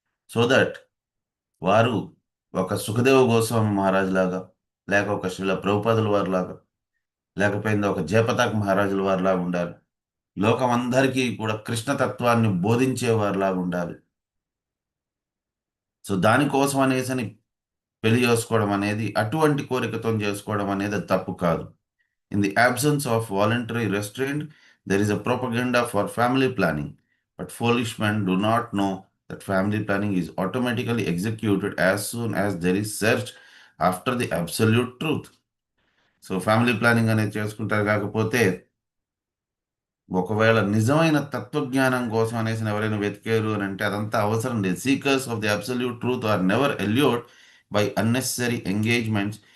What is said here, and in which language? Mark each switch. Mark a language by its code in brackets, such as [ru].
[te] So that వారు ఒక సుఖదేవ గోస్వామి మహారాజు లాగా, లేక ఒక శ్రీల ప్రభుపాదుల వారి లాగా, లేకపోయింది ఒక జయపతాక్ మహారాజుల వారిలాగా ఉండాలి. లోకం అందరికీ కూడా కృష్ణతత్వాన్ని బోధించేవారిలాగా ఉండాలి. సో దానికోసం అనేసి పెళ్లి చేసుకోవడం అనేది, అటువంటి కోరికతో చేసుకోవడం అనేది అది తప్పు కాదు. [en] In the absence of voluntary restraint, there is a propaganda for family planning. But foolish men do not know that family planning is automatically executed as soon as there is search after the absolute truth. [te] So family planning అనేది చేసుకుంటారు. కాకపోతే ఒకవేళ నిజమైన తత్వజ్ఞానం కోసం అనేసి ఎవరైనా వెతికారు అని అంటే అదంతా అవసరం లేదు. [en] seekers of the absolute truth are never allured by unnecessary engagements